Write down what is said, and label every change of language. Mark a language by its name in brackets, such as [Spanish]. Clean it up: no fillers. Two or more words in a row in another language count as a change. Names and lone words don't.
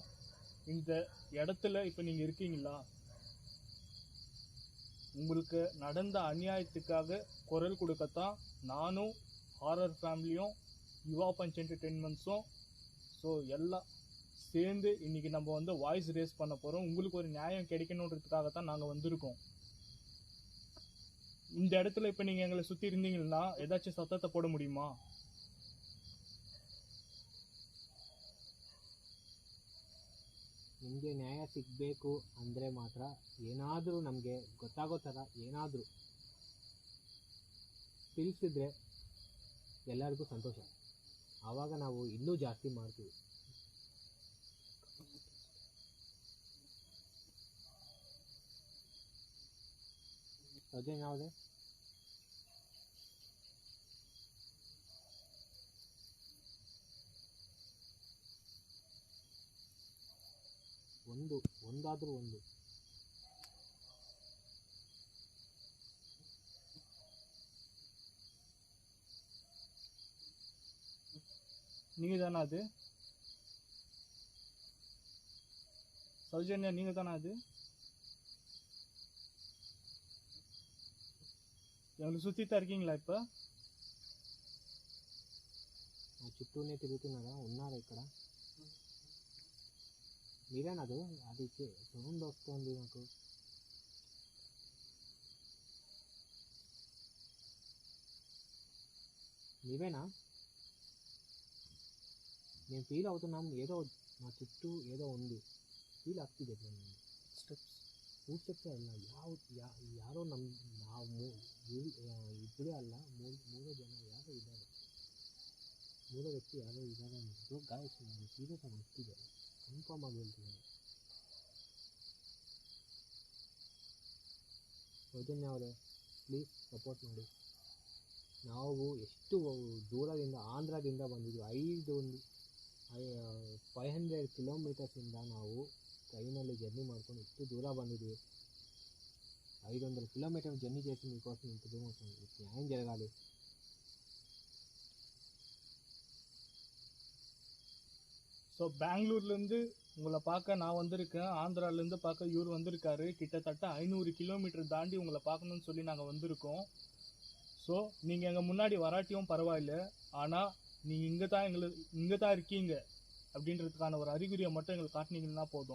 [Tamil] இந்த இடத்துல இப்போ நீங்கள் இருக்கீங்களா? உங்களுக்கு நடந்த அநியாயத்துக்காக குரல் கொடுக்கத்தான் நானும் ஹாரர் ஃபேமிலியும் யுவா பஞ்ச் என்டர்டெயின்மெண்ட்ஸும் ஸோ எல்லாம் சேர்ந்து இன்னைக்கு நம்ம வந்து [English] voice raise [Tamil] பண்ண போகிறோம். உங்களுக்கு ஒரு நியாயம் கிடைக்கணுன்றதுக்காக தான் நாங்கள் வந்திருக்கோம். இந்த இடத்துல இப்போ நீங்கள் எங்களை சுற்றி இருந்தீங்கன்னா ஏதாச்சும் சத்தத்தை போட முடியுமா? [Kannada] ನಿಮಗೆ ನ್ಯಾಯ ಸಿಗಬೇಕು ಅಂದರೆ ಮಾತ್ರ ಏನಾದರೂ ನಮಗೆ ಗೊತ್ತಾಗೋ ಥರ ಏನಾದರೂ ತಿಳಿಸಿದ್ರೆ ಎಲ್ಲರಿಗೂ ಸಂತೋಷ. ಆವಾಗ ನಾವು ಇನ್ನೂ ಜಾಸ್ತಿ ಮಾಡ್ತೀವಿ. ಅದೇ ಯಾವುದೇ ಒಂದಾದರೂ ಒಂದು [Tamil] நீங்கள் தானே அது? சௌஜன்யா, நீங்கள் தானே அது? எங்களை சுற்றி தான் இருக்கீங்களா? இப்போ [Telugu] చుట్టూనే తిరుగుతున్నారా? ఉన్నారా ఇక్కడ? మీరేనదు? అది సౌండ్ వస్తుంది నాకు. నీవేనా? నేను ఫీల్ అవుతున్నాం, ఏదో నా చుట్టూ ఏదో ఉంది, [Kannada] ಫೀಲ್ ಆಗ್ತಿದೆ. [English] foot steps [Kannada] ಅಲ್ಲ, ಯಾರೋ ನಾವು ಇಬ್ಬರೇ ಅಲ್ಲ, ಮೂರು ಜನ ಯಾರೋ ಇದ್ದಾರೆ, 3 ವ್ಯಕ್ತಿ ಯಾರೋ ಇದ್ದಾರೆ ಅನ್ನೋದು ಗಾಯಸ್. ನಾನು ಸೀರಿಯಸ್ ಆಗಿ ಆಗ್ತಿದೆ, ಕನ್ಫರ್ಮ್ ಆಗಿ ಹೇಳ್ತಿದ್ದೇನೆ. ಸೌಜನ್ಯ ಅವರೇ, [English] please support [Kannada] ಮಾಡಿ. ನಾವು ಎಷ್ಟು ದೂರದಿಂದ, ಆಂಧ್ರದಿಂದ ಬಂದಿದ್ವಿ. 500 ಕಿಲೋಮೀಟರ್ಸಿಂದ ನಾವು [Telugu] ట్రైన్లో జర్నీ [Kannada] ಮಾಡ್ಕೊಂಡು ಇಷ್ಟು ದೂರ ಬಂದಿದ್ವಿ. [Telugu] 500 కిలోమీటర్ జర్నీ చేసి మీకోసం ఇంత దూరం వస్తుంది. న్యాయం జరగాలి. [Tamil] ஸோ பெங்களூர்லேருந்து உங்களை பார்க்க நான் வந்திருக்கேன், ஆந்திராலேருந்து பார்க்க இவர் வந்திருக்காரு. கிட்டத்தட்ட 500 கிலோமீட்டர் தாண்டி உங்களை பார்க்கணும்னு சொல்லி நாங்கள் வந்திருக்கோம். ஸோ நீங்கள் எங்கள் முன்னாடி வராட்டியும் பரவாயில்ல, ஆனால் நீங்கள் இங்கே தான் இருக்கீங்க அப்படின்றதுக்கான ஒரு அறிகுறியை மட்டும் எங்களுக்கு காட்டினீங்கன்னா போதும்.